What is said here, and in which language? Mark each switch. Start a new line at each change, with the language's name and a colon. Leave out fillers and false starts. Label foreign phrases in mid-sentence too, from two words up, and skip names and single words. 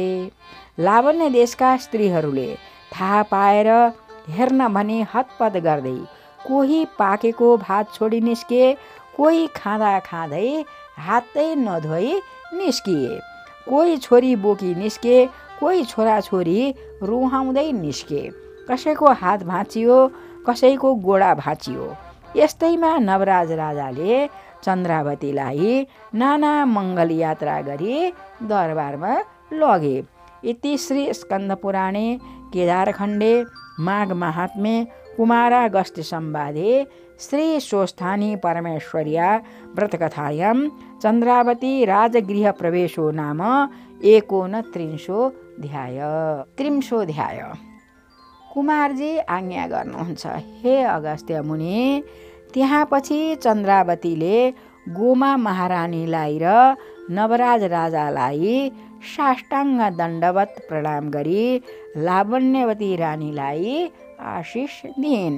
Nepali: लावण्य देशका स्त्रीहरूले थाहा पाएर हेर्न भनी हतपत गर्दै कोही पाकेको भात छोडी निस्के, कोही खाँदा खाँदै हातै नधोई निस्किए, कोही छोरी बोकी निस्के, कोही छोराछोरी रुहाउँदै निस्के। कसैको हात भाँचियो, कसैको गोडा भाँचियो। यस्तैमा नवराज राजाले चन्द्रावतीलाई नाना मङ्गल यात्रा गरी दरबारमा लगे।
Sanskrit: इति श्री स्कन्द पुराणे केदारखण्डे माघ महात्म्ये कुमारागस्त्य संवादे श्री स्वस्थानी परमेश्वर्या व्रतकथायां चन्द्रावती राजगृह प्रवेशो नाम 39 ध्याय।
Nepali: कुमारजी आज्ञा गर्नुहुन्छ, हे अगस्त्य मुनि, त्यहाँ पछि चन्द्रावतीले गोमा महारानीलाई र नवराज राजालाई साष्टाङ्ग दण्डवत प्रणाम गरी लावण्यवती रानीलाई आशिष दिइन्।